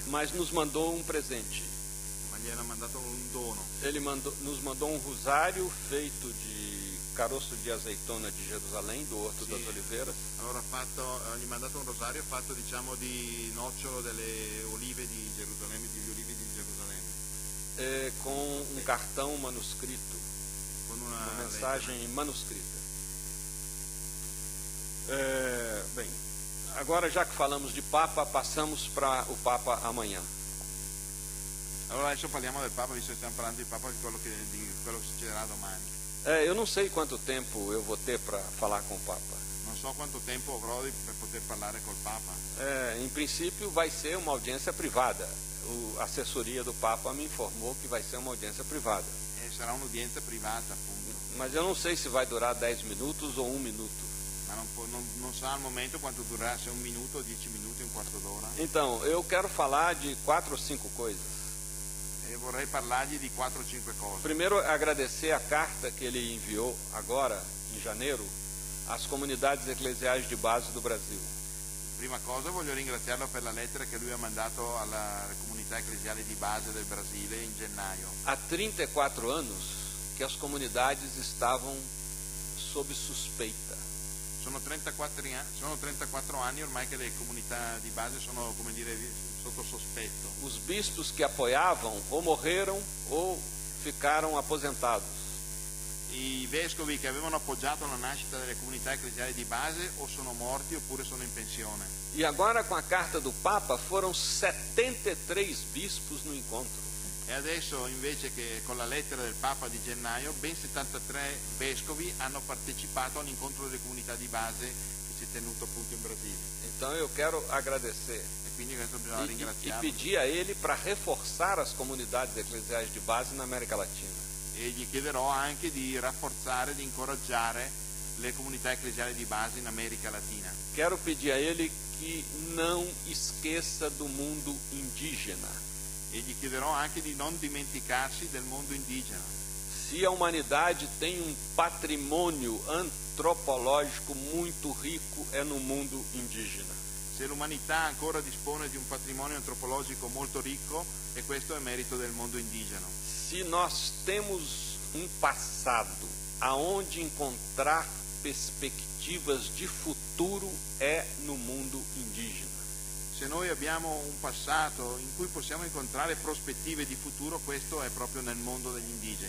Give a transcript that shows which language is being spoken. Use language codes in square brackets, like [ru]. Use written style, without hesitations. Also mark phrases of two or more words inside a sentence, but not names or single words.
[pt] Mas nos mandou um presente. [it] Ma gli ha mandato un dono. [pt] Ele nos mandou um rosário feito de caroço de azeitona de Jerusalém, do Horto das Oliveiras. [it] Allora gli ha mandato un rosario fatto diciamo di nocciolo delle olive di Gerusalemme, degli olivi di Gerusalemme. [pt] Com um cartão manuscrito, [it] con [pt] uma mensagem manuscrita. Bem, agora já que falamos de Papa, passamos para o Papa amanhã. [it] Allora adesso parliamo del Papa, visto che stiamo parlando di Papa, di quello che succederà domani. [pt] Eu não sei quanto tempo eu vou ter para falar com o Papa. [it] Non so quanto tempo avrò per poter parlare col Papa. [pt] Em princípio vai ser uma audiência privada. A assessoria do Papa me informou que vai ser uma audiência privada. [it] Sarà un'udienza privata, appunto. [pt] Mas eu não sei se vai durar 10 minutos ou 1 minuto. [it] Ma non sa al momento quanto durerà, se 1 minuto, 10 minuti, un quarto d'ora. [pt] Então, eu quero falar de 4 ou 5 coisas. [it] E vorrei parlargli di 4 o 5 cose. [pt] Primeiro, agradecer a carta que ele enviou agora, em janeiro, às comunidades eclesiais de base do Brasil. [it] Prima cosa voglio ringraziarlo per la lettera che lui ha mandato alla comunità ecclesiale di base del Brasile in gennaio. [pt] Há 34 anos que as comunidades estavam sob suspeita. [it] Sono 34 anni ormai che le comunità di base sono, come dire, sotto sospetto. [pt] Os bispos que apoiavam ou morreram ou ficaram aposentados. [it] I vescovi che avevano appoggiato la nascita delle comunità ecclesiali di base o sono morti oppure sono in pensione. [pt] E agora, com a carta do Papa, foram 73 bispos no encontro. [it] E adesso, invece che con la lettera del Papa di gennaio, ben 73 vescovi hanno partecipato all'incontro delle comunità di base che si è tenuto appunto in Brasile. [pt] Então eu quero agradecer [it] E quindi questo bisogna [pt] e [it] ringraziarlo. [pt] pedir a ele para reforçar as comunidades eclesiais de base na América Latina. [it] E gli chiederò anche di rafforzare, di incoraggiare le comunità ecclesiali di base in America Latina. [pt] Quero pedir a ele que não esqueça do mundo indígena. [it] E gli chiederò anche di non dimenticarsi del mondo indigeno. [pt] Se a humanidade tem um patrimônio antropológico muito rico, é no mundo indígena. [it] Se l'umanità ancora dispone di un patrimonio antropologico molto ricco, e questo è merito del mondo indigeno. [pt] Se nós temos um passado aonde encontrar perspectivas de futuro é no mundo indígena. [it] Se noi abbiamo un passato in cui possiamo incontrare prospettive di futuro, questo è proprio nel mondo degli indigeni.